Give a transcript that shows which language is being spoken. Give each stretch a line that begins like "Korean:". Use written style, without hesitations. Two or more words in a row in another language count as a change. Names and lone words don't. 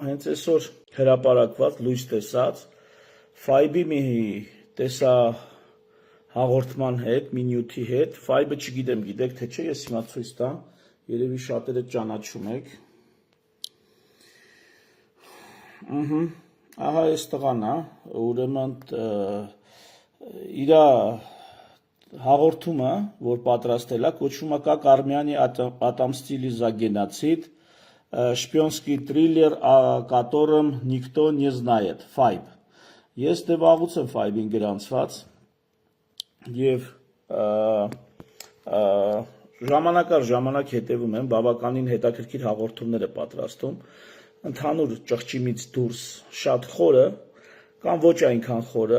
Armenian: հենց այսօր հրապարակված լույս տեսած Five-ի մի տեսա հաղորդման հետ, մի նյութի հետ, Five-ը չգիտեմ, գիտեք թե չէ, ես հիմա ցույց տամ, երևի շատերը ճանաչում եք։ Ահա այս տղան է, ուրեմն իր հաղորդումը, որ պատրաստել է, կոչվում է
Russian: «Как армяне отомстили за геноцид», շպիոնский триллер, о котором никто не знает,
Armenian: Five։ Ես դե վաղուց եմ Five-ին գրանցված և ժամանակ առ ժամանակ հետևում եմ, բավականին հետաքրքիր հաղորդումներ է պատրաստում, ընդհանուր ճղճիմից դուրս շատ խորը, կամ ոչ այնքան խորը,